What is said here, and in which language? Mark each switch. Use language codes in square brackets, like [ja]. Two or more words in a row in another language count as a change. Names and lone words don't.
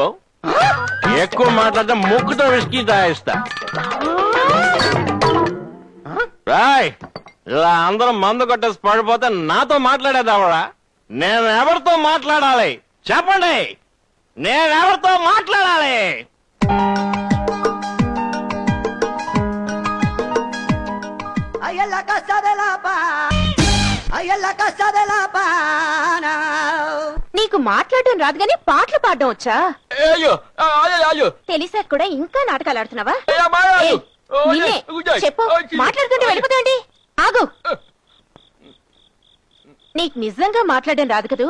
[te] ఎక్కువ మాట్లాడితే ముక్కుతో విసికి తాయిస్తా. రాయ్, ఇలా అందరం మందు కొట్టేసి పడిపోతే నాతో మాట్లాడేదావరా? నేను ఎవరితో మాట్లాడాలి చెప్పండి? నేను ఎవరితో మాట్లాడాలి? [es] Ay, en la casa de la paz. Ay, [te] నీకు మాట్లాడడం రాదు గానీ పాటలు పాడడం వచ్చా? అయ్యో అయ్యో తెలిసాక కూడా ఇంకా నాటకాలు ఆడుతున్నావా? అయ్యో నిన్నే. చెప్పు, మాట్లాడుతుంటే వెళ్ళిపోతాండి. ఆగు. నీకు నిజంగా మాట్లాడడం రాదు కదూ?